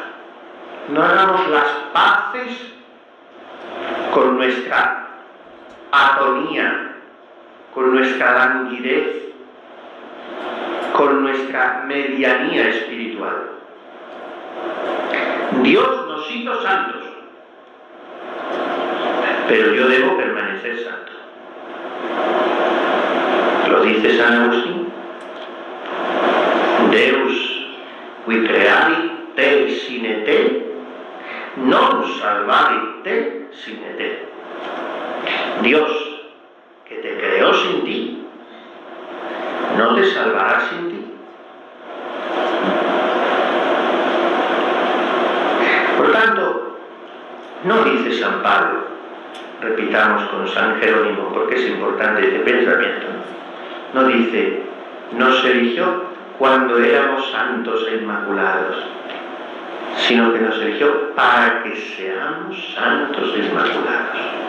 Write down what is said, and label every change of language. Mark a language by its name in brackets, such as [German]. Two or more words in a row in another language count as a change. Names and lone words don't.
[Spanish] No hagamos las paces con nuestra atonía, con nuestra languidez, con nuestra medianía espiritual. Dios nos hizo santos, pero yo debo permanecer santo. Lo dice San Agustín. [Latin] Deus, qui creavit te sine te, non salvavit te sine te. [Spanish] Dios, que te creó sin ti, no te salvará sin ti. Por tanto, no dice San Pablo, repitamos con San Jerónimo, porque es importante este pensamiento, no dice, nos eligió cuando éramos santos e inmaculados, sino que nos eligió para que seamos santos e inmaculados.